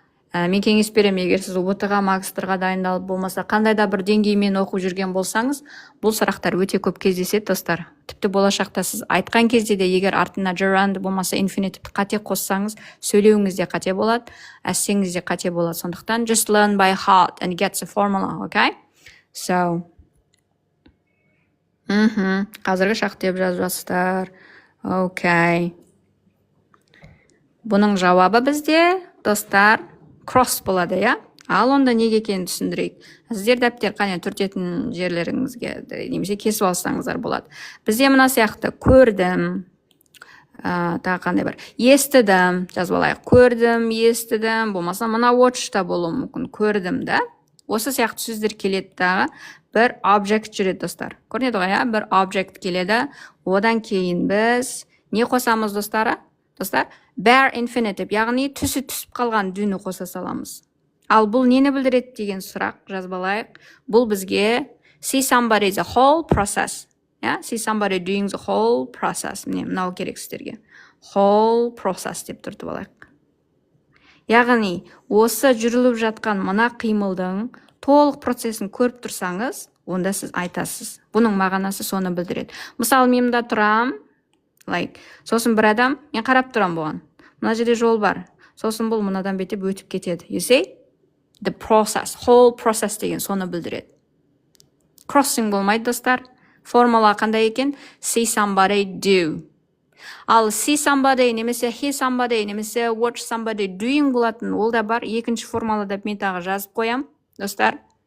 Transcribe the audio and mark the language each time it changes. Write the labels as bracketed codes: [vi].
[kk] Мен кеңес берем, егер сіз ұбт-ға, магистрға дайындалып болмаса, қандай да бір деңгеймен оқып жүрген болсаңыз, бұл сұрақтар өте көп кездеседі, достар. Тіпті болашақта сіз айтқан кезде де, егер артына gerundy болмаса infinitive қате қоссаңыз, сөйлеуіңізде қате болады, әссеңізде қате болады. [en] Сондықтан just learn by heart and get the formula, okay? [kk] So, қазіргі шақ деп жазып жатсыздар. [en] Okay. [kk] Бұның жауабы бізде, достар, cross болады, Ал онда неге екенін түсіндірейік. Сіздер дәптер қане түртетін жерлеріңізге немесе кесіп алсаңыздар болады. Бізде мына сияқты көрдім, тағы қандай бар, естідім, жазып алайық. Көрдім, естідім, болмаса мына watch'та болуы мүмкін. Көрдім, Осы сияқты сөздер келеді дағы, бір object жүреді, достар. Көрінеді ғой, бір object келеді. Одан кейін біз не қосамыз, достар? Bare infinitive, яғни түсіп қалған дүні қоса саламыз. Ал бұл нені білдіреді деген сұрақ жазып алайық. [en] Бұл бізге see somebody the whole process. See somebody doing the whole process. [kk] Мынау керек сіздерге. [en] Whole process [kk] деп түртіп алайық. Яғни, осы жүріліп жатқан мына қимылдың толық процесін көріп тұрсаңыз, онда сіз айтасыз. Бұның мағынасы соны білдіреді. Мысалы, мен мұнда тұрам, сосын бір адам, мен қарап тұрам бұған. Мына жерде жол бар. Сосын бұл мынадан бетеп өтіп кетеді. [en] You see? The process, whole process [kk] деген соны білдіреді. Crossing болмайды, достар. Формула қандай екен? [en] See somebody do. Ал see somebody немесе hear somebody немесе watch somebody doing болатын, [kk] ол да бар. Екінші формалы деп мен тағы жазып қоям, достар.